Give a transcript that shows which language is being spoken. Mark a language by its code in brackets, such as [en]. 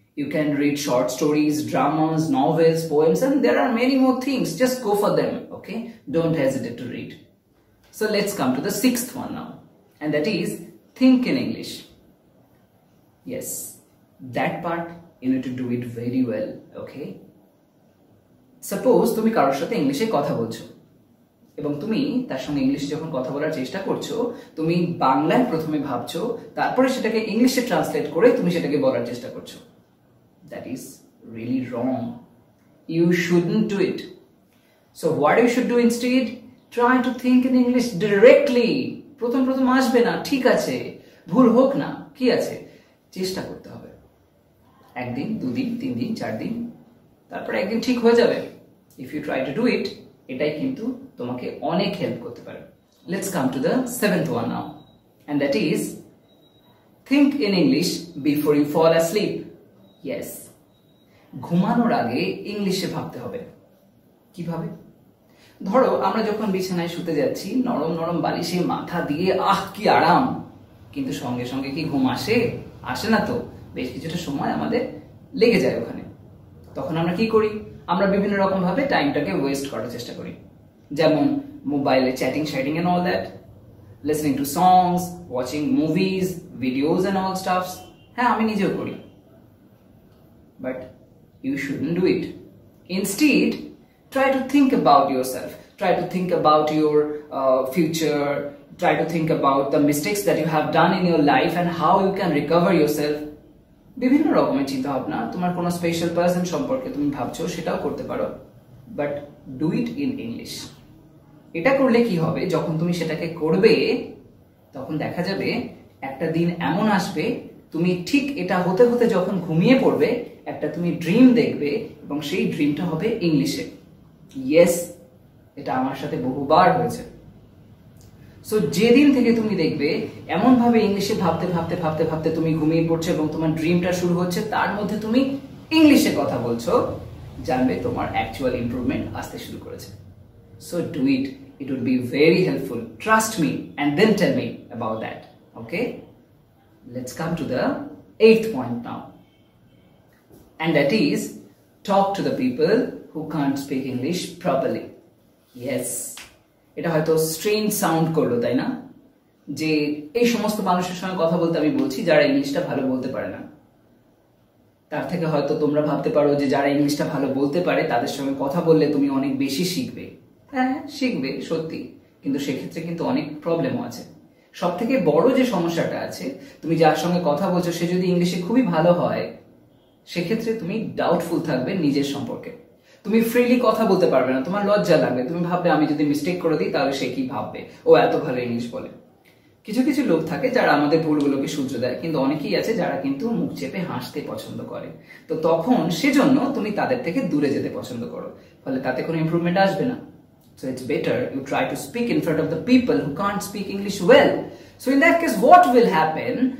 [en] You can read short stories, dramas, novels, poems, and there are many more things. Just go for them, okay? Don't hesitate to read. So let's come to the sixth one now, and that is think in English. Yes, that part you need to do it very well, okay? Suppose [bn] তুমি কারোর সাথে ইংলিশে কথা বলছো এবং তুমি তার সঙ্গে ইংলিশে যখন কথা বলার চেষ্টা করছো, তুমি বাংলায় প্রথমে ভাবছো, তারপরে সেটাকে ইংলিশে ট্রান্সলেট করে তুমি সেটাকে বলার চেষ্টা করছো। [en] That is really wrong. You shouldn't do it. So what you should do instead? Try to think in English directly. [bn] প্রথম প্রথম আসবে না, ঠিক আছে, ভুল হোক না, কি আছে, চেষ্টা করতে হবে। একদিন, দুদিন, তিন দিন, চার দিন, তারপরে একদিন ঠিক হয়ে যাবে। [en] If you try to do it, [bn] এটাই কিন্তু তোমাকে অনেক হেল্প করতে পারে। [en] Let's come to the seventh one now, and that is think in English before you fall asleep. [bn] Yes, ঘুমানোর আগে ইংলিশে ভাবতে হবে। কিভাবে? ধরো আমরা যখন বিছানায় শুতে যাচ্ছি, নরম নরম বালিশে মাথা দিয়ে কি আরাম, কিন্তু সঙ্গে সঙ্গে কি ঘুম আসে? আসে না তো, বেশ কিছুটা সময় আমাদের লেগে যায় ওখানে। তখন আমরা কি করি? আমরা বিভিন্ন রকম ভাবে টাইমটাকে ওয়েস্ট করার চেষ্টা করি, যেমন মোবাইলে chatting শ্যাটিং [en] And all that, listening to songs, watching movies, videos and all stuffs. [bn] হ্যাঁ, আমি নিজেও করি। [en] But you shouldn't do it. Instead, try to think about yourself. Try to think about your future. Try to think about the mistakes that you have done in your life and how you can recover yourself. [bn] বিভিন্ন রকমের চিন্তা ভাবনা, তোমার কোনো special person সম্পর্কে তুমি ভাবছো, সেটাও করতে পারো, [en] But do it in English. [bn] এটা করলে কি হবে, যখন তুমি সেটাকে করবে তখন দেখা যাবে একটা দিন এমন আসবে, তুমি ঠিক এটা হতে হতে যখন ঘুমিয়ে পড়বে, একটা তুমি ড্রিম দেখবে এবং সেই ড্রিমটা হবে ইংলিশে। ইয়েস, এটা আমার সাথে বহুবার হয়েছে। সো যেদিন থেকে তুমি দেখবে এমন ভাবে ইংলিশে ভাবতে ভাবতে ভাবতে ভাবতে তুমি ঘুমিয়ে পড়ছো এবং তোমার ড্রিমটা শুরু হচ্ছে, তার মধ্যে তুমি ইংলিশে কথা বলছো, জানবে তোমার অ্যাকচুয়াল ইমপ্রুভমেন্ট আসতে শুরু করেছে। [en] So do it, it would be very helpful, trust me and then tell me about that. Okay, let's come to the eighth point now, and that is talk to the people who can't speak English properly. [bn] Yes, এটা হয়তো strange sound করলো, তাই না? যে এই সমস্ত মানুষের সঙ্গে কথা বলতে আমি বলছি যারা ইংলিশটা ভালো বলতে পারে না। তার থেকে হয়তো তোমরা ভাবতে পারো যে যারা ইংলিশটা ভালো বলতে পারে তাদের সঙ্গে কথা বললে তুমি অনেক বেশি শিখবে। হ্যাঁ, শিখবে সত্যি, কিন্তু সেক্ষেত্রে কিন্তু অনেক প্রবলেমও আছে। সব থেকে বড় যে সমস্যাটা আছে, তুমি যার সঙ্গে কথা বলছো সে যদি ইংলিশে খুবই ভালো হয়, সেক্ষেত্রে তুমি ডাউটফুল থাকবে নিজের সম্পর্কে। তুমি ফ্রিলি কথা বলতে পারবে না, তোমার লজ্জা লাগবে, তুমি ভাববে আমি যদি মিস্টেক করে দিই তাহলে সে কি ভাববে, ও এত ভালো ইংলিশ বলে। কিছু কিছু লোক থাকে যারা আমাদের ভুলগুলোকে শুধরে দেয়, কিন্তু অনেকেই আছে যারা কিন্তু মুখ চেপে হাসতে পছন্দ করে। তো তখন সেজন্য তুমি তাদের থেকে দূরে যেতে পছন্দ করো, ফলে তাতে কোনো ইমপ্রুভমেন্ট আসবে না। [en] So it's better you try to speak in front of the people who can't speak English well. So in that case, what will happen?